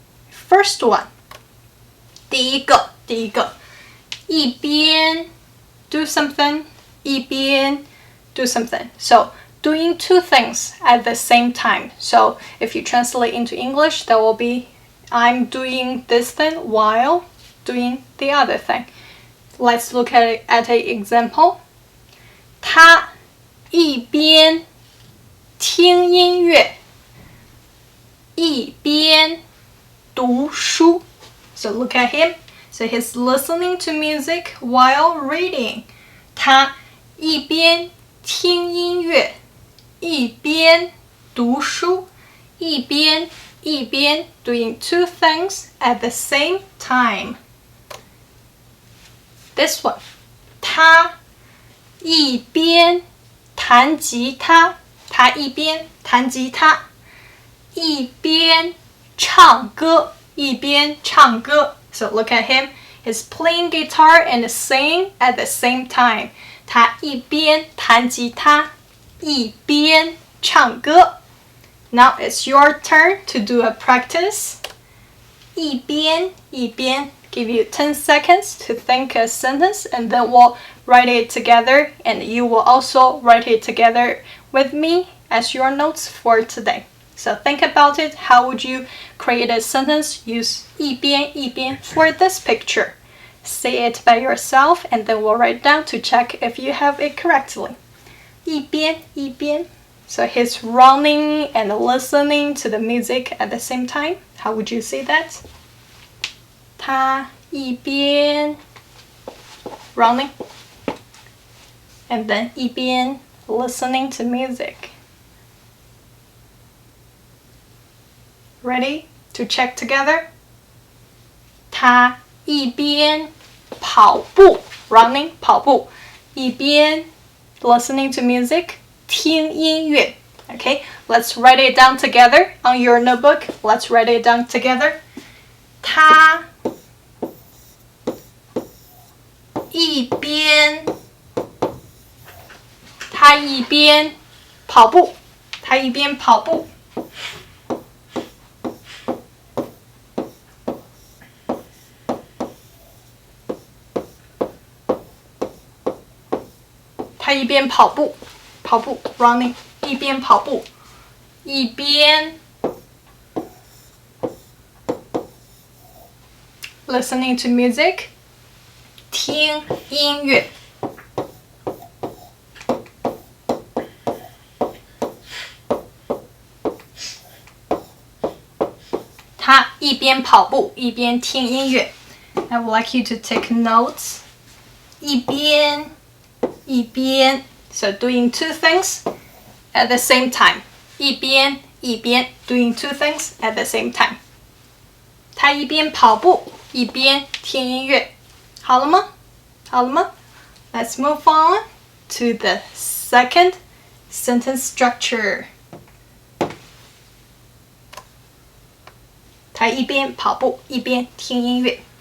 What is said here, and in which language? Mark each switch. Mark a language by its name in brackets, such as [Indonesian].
[English] First one, [Chinese] 第一个, [English] 一边 do something, 一边 do something. So doing two things at the same time. So if you translate into English, that will be I'm doing this thing while doing the other thing. Let's look at an example. [Chinese] 他一边听音乐，一边读书. [English] So look at him. So he's listening to music while reading. [Chinese] 他一边听音乐，一边读书，一边 [English] doing two things at the same time. This one. [Chinese] 他一边弹吉他，他一边弹吉他，一边唱歌，一边唱歌. [English] So look at him. He's playing guitar and singing at the same time. [Chinese] 他一边弹吉他，一边唱歌. [English] Now it's your turn to do a practice. 一边 give you 10 seconds to think a sentence and then we'll write it together and you will also write it together with me as your notes for today. So think about it. How would you create a sentence? Use 一边 for this picture. Say it by yourself and then we'll write down to check if you have it correctly. [Chinese] 一边. [English] So he's running and listening to the music at the same time. How would you say that? [Chinese] 他一边 [English] running and then 一边 listening to music. Ready to check together? [Chinese] 他一边跑步 [English] running [Chinese] 跑步，一边 [English] listening to music [Chinese] 听音乐。 [English] Okay, let's write it down together on your notebook. Let's write it down together. [Chinese] 他一边跑步，他一边跑步。他一边跑步 [English] running， [Chinese] 一边跑步，一边 [English] listening to music， [Chinese] 听音乐。他一边跑步一边听音乐。 [English] I would like you to take notes. 一边 so doing two things at the same time. 一边 doing two things at the same time. [Chinese] 他一边跑步一边听音乐。好了吗？ [English] Let's move on to the second sentence structure. [Chinese] 他一边跑步一边听音乐。